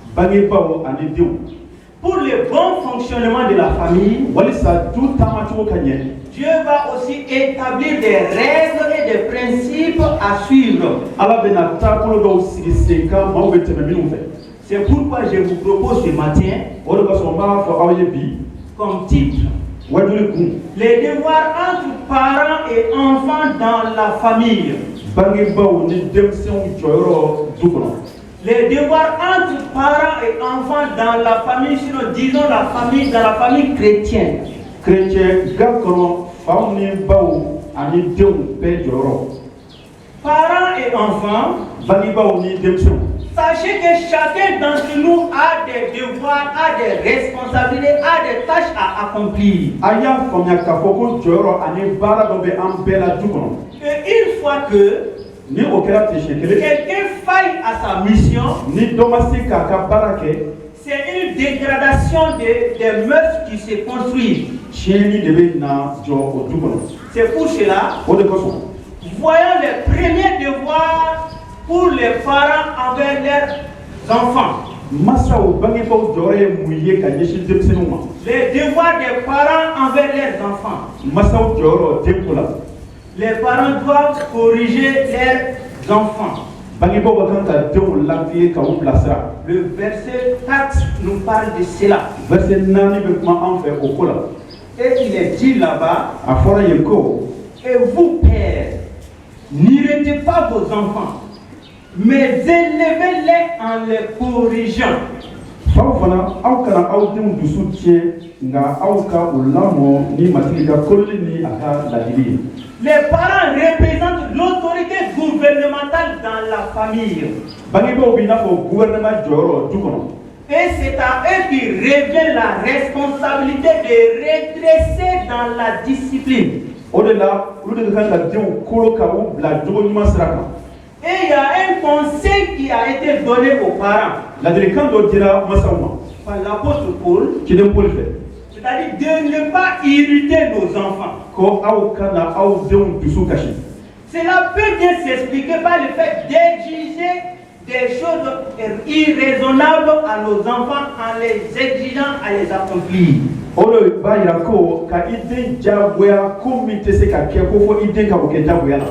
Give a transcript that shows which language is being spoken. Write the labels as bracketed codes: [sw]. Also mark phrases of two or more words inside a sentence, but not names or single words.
[fr] Pour le bon fonctionnement de la famille, Dieu va aussi établir des règles et des principes à suivre. C'est pourquoi je vous propose ce matin comme titre [bm] wajuli kun [fr] les devoirs entre parents et enfants dans la famille. [bm] bangebaw ni denmisɛnw jɔyɔrɔ du kɔnɔ. [fr] Les devoirs entre parents et enfants dans la famille, sinon disons dans la famille chrétienne. [bm] Chrétien ga kɔnɔ faw ni baw ani denw bɛɛ jɔyɔrɔ. [fr] Parents et enfants, [bm] bangebaw ni denmisɛnw. [fr] sachez que chacun d'entre nous a des devoirs, a des responsabilités, a des tâches à accomplir. [bm] A y'a faamuya k'a fɔ ko jɔyɔrɔ ani baara dɔ bɛ an bɛɛ la du kɔnɔ. [fr] Et une fois que [bm] Ni o kɛra tɛ siɲɛ kelen. [fr] quelqu'un faille à sa mission, [bm] Ni dɔ ma se k'a ka baara kɛ. [fr] c'est une dégradation des mœurs qui se construisent. [bm] Tiɲɛni de bɛ na jɔ o du kɔnɔ. [fr] C'est pour cela, [bm] O de kosɔn. [fr] voyons les premiers devoirs pour les parents envers leurs enfants. [bm] Masaw bangebaw jɔyɔrɔ ye mun ye ka ɲɛsin denmisɛnninw ma. [fr] Les devoirs des parents envers leurs enfants. [bm] Masaw jɔyɔrɔ denko la. [fr] Les parents doivent corriger leurs enfants. [bm] Bangebaw ka kan ka denw latilen ka u bilasira. [fr] Le verset 4 nous parle de cela. [bm] Verset 4 bɛ kuma an fɛ o ko la. [fr] Et il est dit là-bas, [bm] A fɔra yen ko. [fr] et vous, pères, n'irritez pas vos enfants, mais élevez-les en les corrigeant. [bm] Faw fana aw kana aw denw dusu tiɲɛ nka aw ka u lamɔ ni matigi ka kolili ni a ka ladili ye. [fr] Les parents représentent l'autorité gouvernementale dans la famille. [bm] Bangebaw b'i n'a fɔ gouvernement jɔyɔrɔ du kɔnɔ. [fr] Et c'est à eux qui revient la responsabilité de redresser dans la discipline. [bm] O de la olu de ka kan ka denw kolo ka u bila jogo ɲuman sira kan. [fr] Et il y a un conseil qui a été donné aux parents [bm] Ladilikan dɔ dira masaw ma. [fr] par l'apôtre Paul, [bm] Ciden Paul fɛ. [fr] c'est-à-dire de ne pas irriter nos enfants. [bm] Ko aw kana aw denw dusu kasi. [fr] Cela peut bien s'expliquer par le fait d'exiger des choses irraisonnables à nos enfants en les exigeant à les accomplir. [bm] O de b'a yira ko ka i den jagoya ko min tɛ se ka kɛ ko fɔ i den ka o kɛ jagoya la.